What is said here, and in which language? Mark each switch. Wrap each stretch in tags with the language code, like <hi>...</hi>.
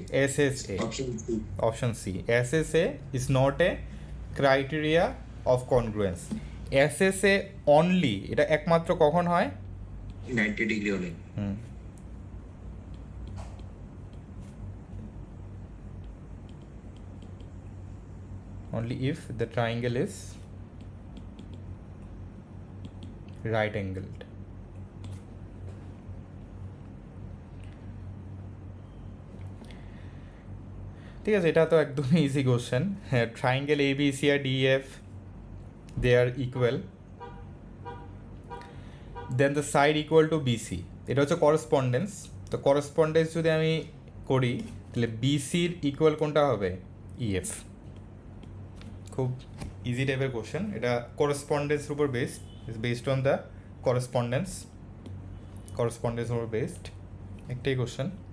<en>SSA, option C, SSA is not a criteria of congruence.</en> <bn>SSA only, এটা একমাত্র কখন হয়? 90 ডিগ্রি হলে।</bn> <en>Only if the triangle is right angled.</en> <bn>ঠিক আছে, এটা তো একদমই ইজি কোশ্চেন।</bn> <en>হ্যাঁ, triangle ABC আর DEF, they are equal, then the side equal to BC,</en> <bn>এটা হচ্ছে করসপন্ডেন্স। তো করসপন্ডেন্স যদি আমি করি তাহলে BCর ইকুয়াল কোনটা হবে? EF। খুব ইজি টাইপের কোশ্চেন, এটা করসপন্ডেন্সের উপর based.</bn> <en>is based on the correspondence or based</en> <bn>একটাই কোশ্চেন।</bn>